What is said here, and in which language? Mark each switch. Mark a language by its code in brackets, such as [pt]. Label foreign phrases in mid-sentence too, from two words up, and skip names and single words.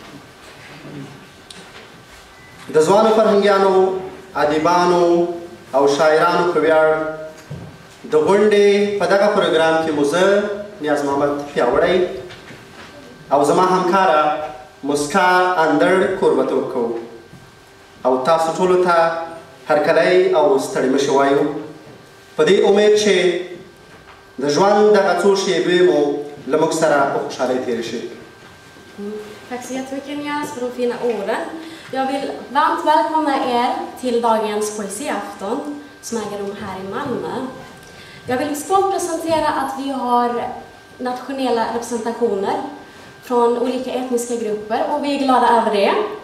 [ps] د ځوانو فرهنګیانو ادیبانو او شاعرانو په ویاړ د غونډې په دغه پروګرام کې مو زه نیاز محمد پیاوړی او زما همکاره مسکا اندړ کوربتوب کوو او تاسو ټولو ته هرکلی او ستړي مه شئ وایو په دې امید چې د ژوند دغه څو شېبې مو له موږ سره په خوشحالۍ تېرې شي. [sv] Tack så jättemycket Nias för de fina orden. Jag vill varmt välkomna er till dagens poesiafton som äger rum här i Malmö. Jag vill stolt presentera att vi har nationella representationer från olika etniska grupper och vi är glada över det.